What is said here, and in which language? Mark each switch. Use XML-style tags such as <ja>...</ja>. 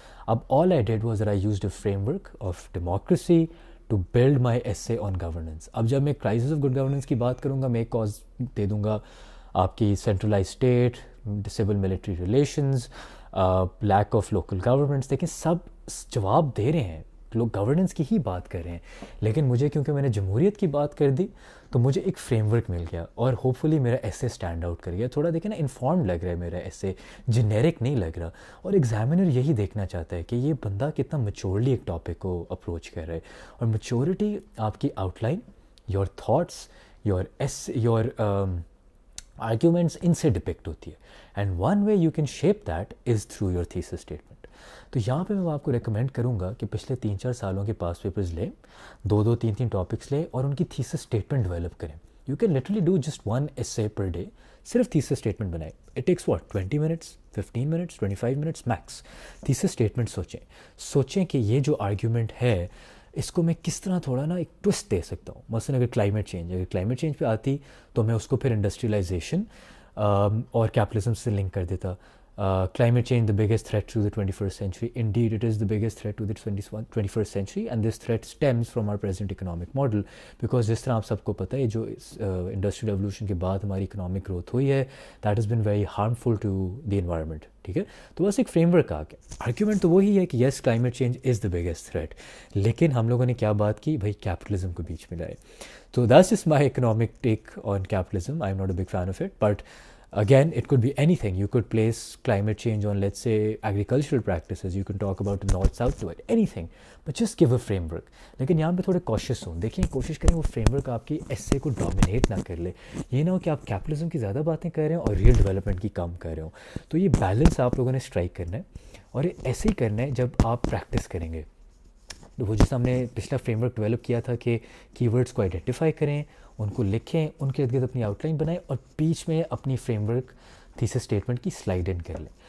<en>All I did was that I used a framework of democracy to build my essay on governance.</en> <hi>अब जब मैं crisis of good governance की बात करूँगा, मैं एक cause दे दूँगा आपकी centralized state, civil military relations, lack of local governments. देखिए, सब जवाब दे रहे हैं, लोग गवर्नेंस की ही बात कर रहे हैं. लेकिन मुझे, क्योंकि मैंने जमहूरियत की बात कर दी, तो मुझे एक फ्रेमवर्क मिल गया और होपफुली मेरा ऐसे स्टैंड आउट कर गया. थोड़ा देखें ना, इन्फॉर्म्ड लग रहा है मेरा ऐसे, जेनेरिक नहीं लग रहा. और एग्जामिनर यही देखना चाहता है कि ये बंदा कितना मैच्योरली एक टॉपिक को अप्रोच कर रहा है. और मैच्योरिटी आपकी outline, your thoughts, your arguments, इनसे डिपिक्ट होती है.</hi> <en>And one way you can shape that is through your thesis statement.</en> <hi>तो यहाँ पे मैं आपको रेकमेंड करूँगा कि पिछले 3-4 सालों के पास पेपर्स लें, 2-2, 3-3 टॉपिक्स लें और उनकी थीसिस स्टेटमेंट डेवलप करें.</hi> <en>you can literally do just 1 essay per day,</en> <hi>सिर्फ थीसिस स्टेटमेंट बनाए.</hi> <en>It takes what, 20 minutes, 15 minutes, 25 minutes max.</en> <hi>Thesis statement सोचें कि ये जो आर्ग्यूमेंट है, इसको मैं किस तरह थोड़ा ना एक ट्विस्ट दे सकता हूँ. मसलन अगर क्लाइमेट चेंज पे आती तो मैं उसको फिर इंडस्ट्रियलाइजेशन और कैपिटलिज्म से लिंक कर देता.</hi> <en>Climate change, the biggest threat to the 21st century. Indeed, it is the biggest threat to the 21st century, and this threat stems from our present economic model.</en> <hi>Because जिस तरह आप सबको पता है, जो इंडस्ट्रियल रेवोल्यूशन के बाद हमारी इकोनॉमिक ग्रोथ हुई है,</hi> <en>That has been very harmful to the environment.</en> <hi>ठीक है, तो बस एक फ्रेमवर्क आ गया. आर्ग्यूमेंट तो वही है कि</hi> <en>Yes, climate change is the biggest threat.</en> <hi>लेकिन हम लोगों ने क्या बात की भाई, कैपिटलिज्म को बीच में लाए. तो</hi> <en>That's just my economic take on capitalism. I am not a big fan of it, but again, it could be anything. You could place climate change on, let's say, agricultural practices. You can talk about the north-south divide, anything. But just give a framework.</en> <hi>लेकिन यहाँ पे थोड़े cautious हों. देखिए, कोशिश करें वो framework आपकी essay को dominate ना कर ले. ये ना हो कि आप capitalism की ज़्यादा बातें कर रहे हो और real development की कम कर रहे हो. तो ये balance आप लोगों ने strike करना है, और ये ऐसे ही करना है जब आप practice करेंगे. तो वो जिस हमने पिछला फ्रेमवर्क डेवलप किया था कि कीवर्ड्स को आइडेंटिफाई करें, उनको लिखें, उनके इर्द गिर्द अपनी आउटलाइन बनाएं और बीच में अपनी फ्रेमवर्क थीसिस स्टेटमेंट की स्लाइड इन कर लें.</hi>